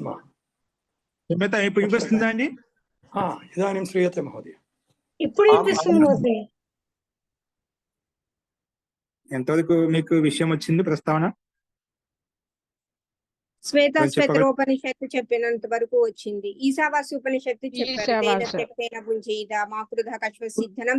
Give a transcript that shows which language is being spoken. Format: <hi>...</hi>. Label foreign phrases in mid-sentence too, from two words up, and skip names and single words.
<te>ఇప్పుడు వినిపిస్తుందా అండి?</te> <sa>इदानीं श्रूयते महोदय.</sa> <te>ఇప్పుడు వినిపిస్తుంది మహోదయ. ఎంతవరకు మీకు విషయం వచ్చింది ప్రస్తావన? శ్వేతాశ్వేతరోపనిషత్తు చెప్పినంత వరకు వచ్చింది. ఈశావాస్య ఉపనిషత్తు చెప్పారు.</te>